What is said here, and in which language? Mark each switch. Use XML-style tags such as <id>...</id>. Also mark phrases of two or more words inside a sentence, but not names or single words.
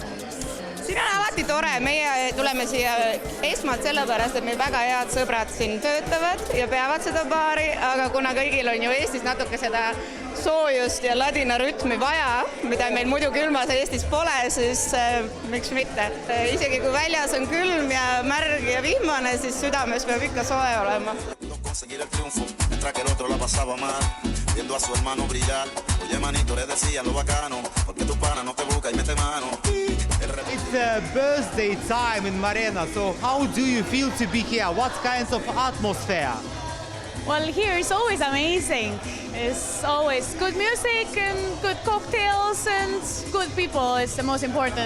<et>Siin on alati tore, meie tuleme siia esmalt sellepärast, et meil väga head sõbrad siin töötavad ja peavad seda baari, aga kuna kõigil on ju Eestis natuke seda soojust ja ladina rütmi vaja, mida meil muidu külmas Eestis pole, siis miks mitte. Isegi kui väljas on külm ja märg ja vihmane, siis südames peab ikka soe olema.</et> <es>Viendo a su hermano brillar, oye manito le decía lo bacano, porque tu pana no te busca y mete mano.</es> <en>It's a birthday time in Marena, so how do you feel to be here? What kinds of atmosphere? Well, here is always amazing. It's always good music and good cocktails and good people is the most important.</en>